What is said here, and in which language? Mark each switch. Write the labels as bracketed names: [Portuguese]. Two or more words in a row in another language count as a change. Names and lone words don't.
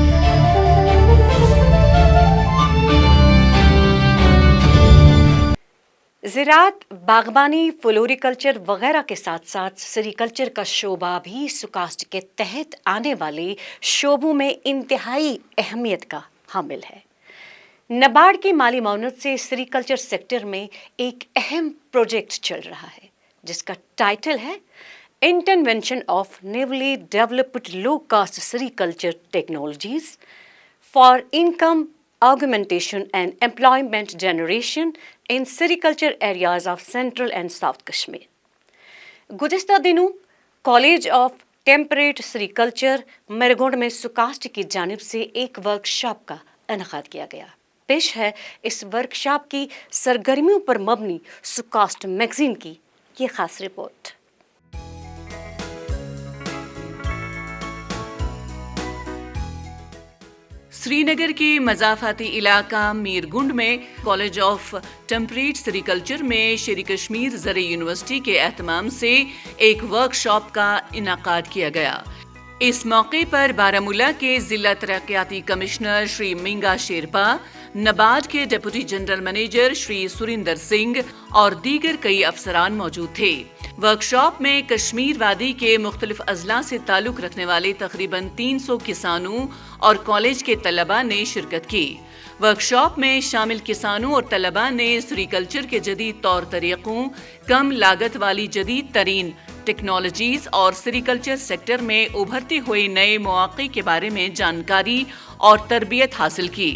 [Urdu] زراعت، باغبانی، فلوریکلچر وغیرہ کے ساتھ ساتھ سیریکلچر کا شعبہ بھی سکاسٹ کے تحت آنے والے شعبوں میں انتہائی اہمیت کا حامل ہے۔ نبارڈ کی مالی معاونت سے سیریکلچر سیکٹر میں ایک اہم پروجیکٹ چل رہا ہے جس کا ٹائٹل ہے انٹرونشن آف نیولی ڈیولپڈ لو کاسٹ سیریکلچر ٹیکنالوجیز فار انکم augmentation and employment generation in sericulture areas of Central and South Kashmir. گزشتہ دنوں کالج آف ٹیمپریٹ سیریکلچر مرگونڈ میں سکاسٹ کی جانب سے ایک ورکشاپ کا انعقاد کیا گیا۔ پیش ہے اس ورکشاپ کی سرگرمیوں پر مبنی سکاسٹ میگزین کی یہ خاص رپورٹ۔ سری نگر کے مضافاتی علاقہ میرگنڈ میں کالج آف ٹیمپریٹ سیریکلچر میں شیری کشمیر زرعی یونیورسٹی کے اہتمام سے ایک ورک شاپ کا انعقاد کیا گیا۔ اس موقع پر بارہمولہ کے ضلع ترقیاتی کمشنر شری منگا شیرپا، نبارڈ کے ڈپٹی جنرل مینیجر شری سریندر سنگھ اور دیگر کئی افسران موجود تھے۔ ورکشاپ میں کشمیر وادی کے مختلف اضلاع سے تعلق رکھنے والے تقریباً 300 کسانوں اور کالج کے طلبا نے شرکت کی. ورکشاپ میں شامل کسانوں اور طلبا نے سیریکلچر کے جدید طور طریقوں، کم لاگت والی جدید ترین ٹیکنالوجیز اور سیریکلچر سیکٹر میں ابھرتے ہوئے نئے موقعے کے بارے میں جانکاری اور تربیت حاصل کی.